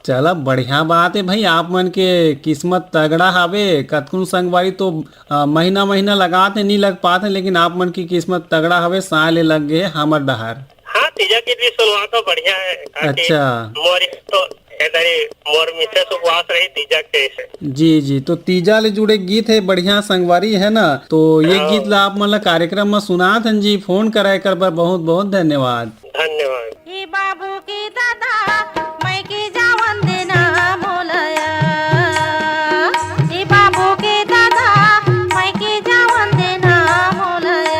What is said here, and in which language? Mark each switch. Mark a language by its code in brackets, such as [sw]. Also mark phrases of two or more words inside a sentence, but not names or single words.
[hne] चला बढ़िया बात है भाई, आप मन के किस्मत तगड़ा हावे। कतकुन संगवारी तो महीना लगाते नहीं लग पाते, लेकिन आप मन की किस्मत तगड़ा हावे, साले लग गए हमर डहार। हाँ तीजा की भी सुनवा तो बढ़िया है। अच्छा मोर मिसेस उपवास रही तीजा के से। जी तो तीजा ले जुड़े गीत है बढ़िया संगवारी है ना, तो ये गीत ला आप मन ला कार्यक्रम में सुनात हन जी। फोन कराए कर बर बहुत बहुत धन्यवाद। धन्यवाद। बाबू के दादा मैं के जावन देना मोलया, बाबू के दादा मैं के जावन देना मोलया।